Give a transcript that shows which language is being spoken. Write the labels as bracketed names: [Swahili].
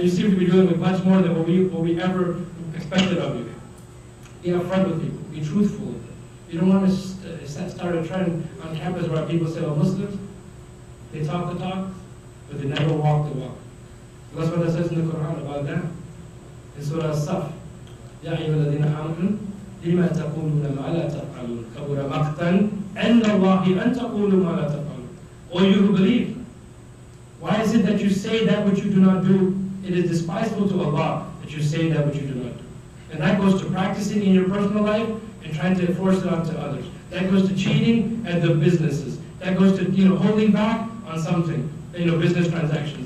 [English] You seem to be doing much more than what we ever expected of you. Be upfront with people. Be truthful with them. You don't want to start a trend on campus where people say, oh, Muslims, they talk the talk, but they never walk the walk. That's what it says in the Quran about that. In Surah As-Saf. [Arabic] Ya ayyuhalladhina amanu لما تقولون ما لا تفعلون كبر مقتا عند الله أن تقولوا ما لا تفعلون. [English] O you who believe, why is it that you say that which you do not do? It is despicable to Allah that you say that which you do not do. And that goes to practicing in your personal life and trying to enforce it onto others. That goes to cheating at the businesses. That goes to holding back on something, business transactions.